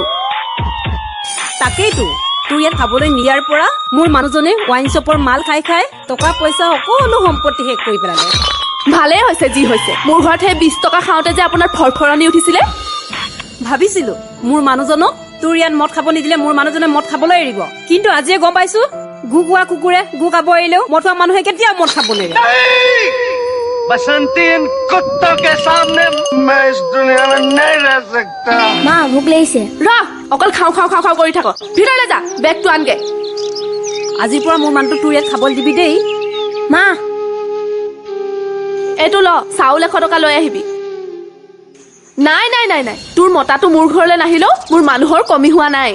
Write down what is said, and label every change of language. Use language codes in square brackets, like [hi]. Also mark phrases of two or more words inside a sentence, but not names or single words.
[as] তাকেইতো তোৰ ইয়াত খাবলৈ নিয়াৰ পৰা মোৰ মানুহজনে [en] wine shop's [as] মাল খাই খাই টকা পইচা সকলো সম্পত্তি শেষ কৰি পেলালে। ভালেই হৈছে যি হৈছে, মোৰ ঘৰত সেই 20 টকা খাওঁতে যে আপোনাৰ ফৰফৰণি উঠিছিলে। ভাবিছিলো মোৰ মানুহজনক তোৰ ইয়াত মদ খাব নিদিলে মোৰ মানুহজনে মদ খাবলৈ এৰিব, কিন্তু আজিয়ে গম পাইছো গু খোৱা কুকুৰে গু খাব এৰিলেও মদ খোৱা মানুহে কেতিয়াও মদ খাব নেৰে। [hi] बसंती इन कुत्तों के सामने मैं इस दुनिया में नहीं रह सकता। [as] মা ভোক লাগিছে। ৰ অকল খাওঁ খাওঁ খাওঁ খাওঁ কৰি থাক, ভিতৰলৈ যা, বেগটো আনগে। আজিৰ পৰা মোৰ মানুহটোক তোৰ ইয়াত খাবলৈ দিবি দেই। মা এইটো ল, চাউল 100 টকা লৈ আহিবি। নাই নাই নাই নাই, তোৰ মতাটো মোৰ ঘৰলৈ নাহিলেও মোৰ মানুহৰ কমি হোৱা নাই।